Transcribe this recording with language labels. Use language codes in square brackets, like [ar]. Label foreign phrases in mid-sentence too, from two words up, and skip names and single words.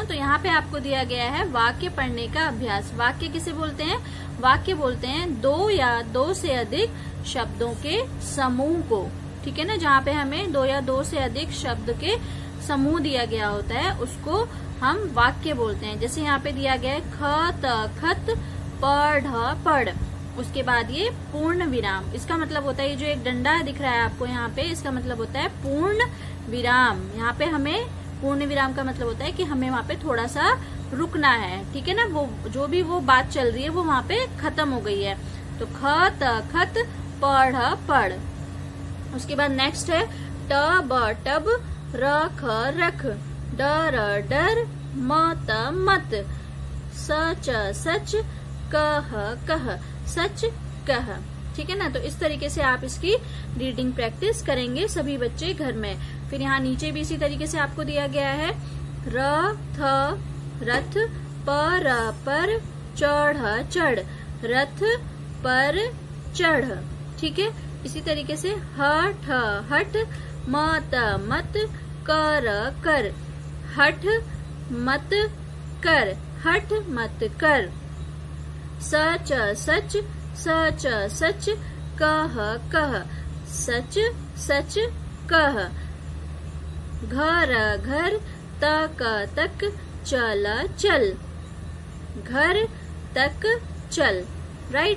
[hi] तो यहाँ पे आपको दिया गया है वाक्य पढ़ने का अभ्यास। वाक्य किसे बोलते हैं, वाक्य बोलते हैं 2 या 2 से अधिक शब्दों के समूह को, ठीक है ना। जहाँ पे हमें 2 या 2 से अधिक शब्द के समूह दिया गया होता है उसको हम वाक्य बोलते हैं। जैसे यहाँ पे दिया गया है ख त खत प ढ पढ़, उसके बाद ये पूर्ण विराम। इसका मतलब होता है, ये जो एक डंडा दिख रहा है आपको यहाँ पे, इसका मतलब होता है पूर्ण विराम। यहाँ पे हमें पूर्ण विराम का मतलब होता है कि हमें वहाँ पे थोड़ा सा रुकना है, ठीक है ना। वो जो भी वो बात चल रही है वो वहाँ पे खत्म हो गई है। तो ख त खत प ढ पढ़। उसके बाद नेक्स्ट है ट ब टब र ख रख ड र डर म त मत स च सच कह कह सच कह, ठीक है ना। तो इस तरीके से आप इसकी [en] reading practice [hi] करेंगे सभी बच्चे घर में। फिर यहाँ नीचे भी इसी तरीके से आपको दिया गया है र थ रथ प र पर चढ़ चढ़ रथ पर चढ़, ठीक है। इसी तरीके से ह ठ हट म त मत कर कर हठ मत कर हठ मत कर स च सच स च सच कह कह सच सच कह घर घर तक तक चल चल घर तक चल, राइट।